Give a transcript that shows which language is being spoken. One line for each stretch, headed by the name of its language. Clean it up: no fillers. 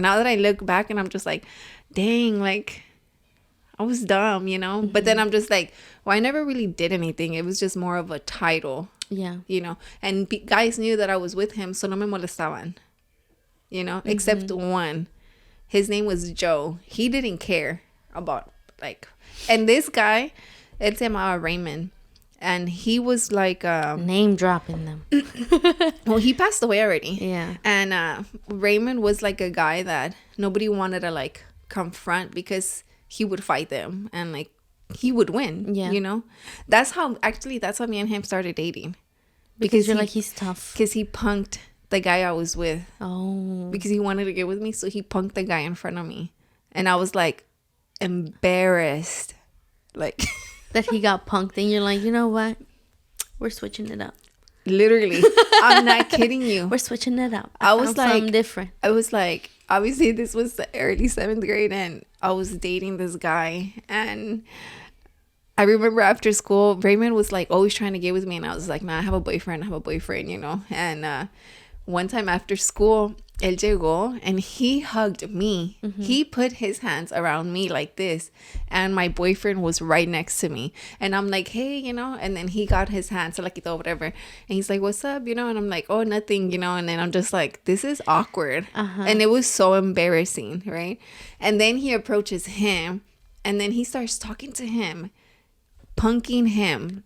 English: Now that I look back and I'm just like, dang, like, I was dumb, you know? But then I'm just like, well, I never really did anything. It was just more of a title. Yeah. You know? And guys knew that I was with him, so
Spanish: no me molestaban.
English: You know? Except one. His name was Joe. He didn't care about, like... And this guy,
Spanish: él se llamaba Raymond.
English: And he was like... name dropping them. Well, he passed away already. Yeah. And Raymond was like a guy that nobody wanted to, like, confront, because... he would fight them and, like, he would win, you know? That's how me and him started dating. Because you're like, he's tough. Because he punked the guy I was with. Oh. Because he wanted to get with me, so he punked the guy in front of me. And I was, like, embarrassed. Like... that he got punked, and you're like, you know what? We're switching it up. Literally. I'm not kidding you. We're switching it up. I was like... something different. I was like... Obviously, this was the early 7th grade, and I was dating this guy. And I remember after school, Raymond was, like, always trying to get with me. And I was like, nah, I have a boyfriend, you know. And one time after school,
Spanish: él llegó
English: and he hugged me. He put his hands around me like this, and my boyfriend was right next to me. And I'm like, hey, you know, and then he got his hands, so like, whatever. And he's like, what's up, you know? And I'm like, oh, nothing, you know? And then I'm just like, this is awkward. And it was so embarrassing, right? And then he approaches him, and then he starts talking to him, punking him.